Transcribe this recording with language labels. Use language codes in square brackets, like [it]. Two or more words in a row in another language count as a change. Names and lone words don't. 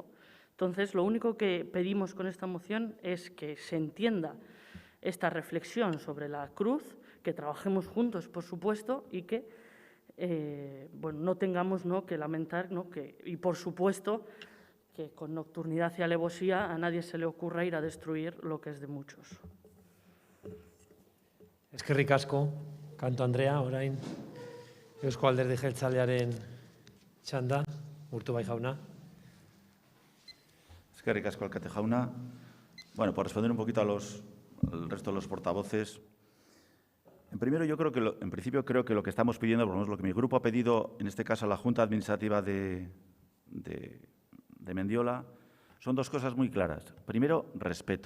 [es] Entonces, lo único que pedimos con esta moción es que se entienda esta reflexión sobre la cruz, que trabajemos juntos, por supuesto, y que no tengamos que lamentar, y por supuesto que con nocturnidad y alevosía a nadie se le ocurra ir a destruir lo que es de muchos. [eu] Eskerrik asko, kanto Andrea, orain Eusko Alderdi Jeltzalearen txanda, Urtubai jauna. Eskerrik asko, alkate jauna. [es] Bueno, por responder un poquito al resto de los portavoces. En principio creo que lo que estamos pidiendo, por lo menos lo que mi grupo ha pedido, en este caso a la Junta Administrativa de Mendiola, son dos cosas muy claras. Primero, respeto.